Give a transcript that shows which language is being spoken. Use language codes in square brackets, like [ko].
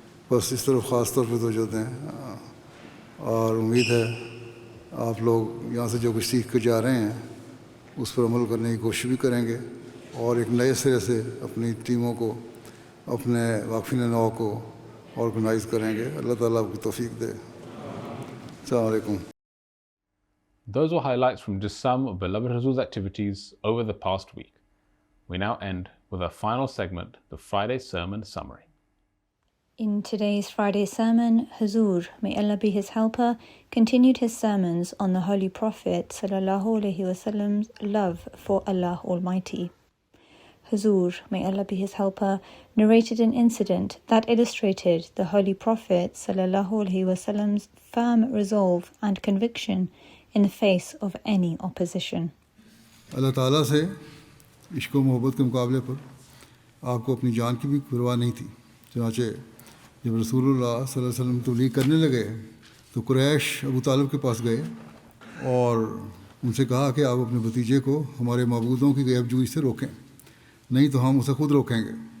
[ur] بس اس طرف خاص طور پہ توجہ دیں. اور امید ہے آپ لوگ یہاں سے جو کچھ سیکھ کے جا رہے ہیں اس پر عمل کرنے کی کوشش بھی کریں گے، اور ایک نئے سرے سے اپنی ٹیموں کو، اپنے واقفین نو کو آرگنائز کریں گے. اللہ تعالیٰ آپ کی توفیق دے. السلام علیکم. [en] Those were highlights from just some of Beloved Huzoor's activities over the past week. We now end with our final segment, the Friday Sermon Summary. In today's Friday sermon, Huzoor, may Allah be his helper, continued his sermons on the Holy Prophet ﷺ's love for Allah Almighty. Huzoor, may Allah be his helper, narrated an incident that illustrated the Holy Prophet ﷺ's firm resolve and conviction in the face of any opposition. [ur] اللہ تعالیٰ سے عشق و محبت کے مقابلے پر آپ کو اپنی جان کی بھی پرواہ نہیں تھی. چنانچہ جب رسول اللہ صلی اللہ علیہ وسلم تبلیغ کرنے لگے تو قریش ابو طالب کے پاس گئے اور ان سے کہا کہ آپ اپنے بھتیجے کو ہمارے معبودوں کی غیب جوئی سے روکیں، نہیں تو ہم اسے خود روکیں گے.